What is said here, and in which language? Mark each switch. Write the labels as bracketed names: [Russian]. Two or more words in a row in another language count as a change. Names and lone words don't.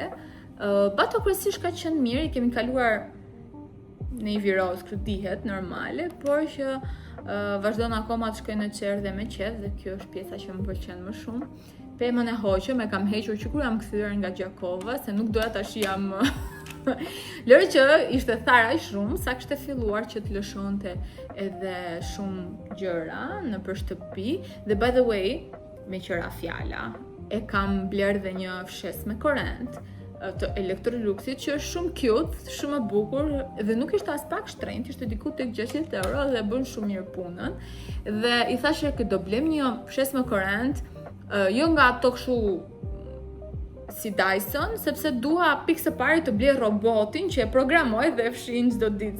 [Albanian] Bato kryesisht ka qenë mirë, i kemi kaluar në një viroz, kështu dihet normale, por që vazhdon akoma të shkoj në qerë dhe me qef dhe kjo është pjesa që më pëlqen më shumë. Pemën e hoqëm e kam hequr që kur jam kthyer nga Gjakova, se nuk doja tash jam lërë që ishte thara shumë, sa kishte filluar që të lëshonte edhe shumë gjëra në për shtëpi. Dhe [English] by the way, [Albanian] me qëra fjala, e kam bler dhe një fshes me korrent të Electroluxit që është shumë cute, shumë e bukur dhe nuk ishte as pak shtrenjtë, ishte diku tek 600 euro dhe bën shumë mirë punën. Dhe i thashë që do blem një fshes me korrent, jo nga ato kështu si Dyson, sepse dua pikë së pari të blej robotin që e programoj dhe e fshin çdo ditë.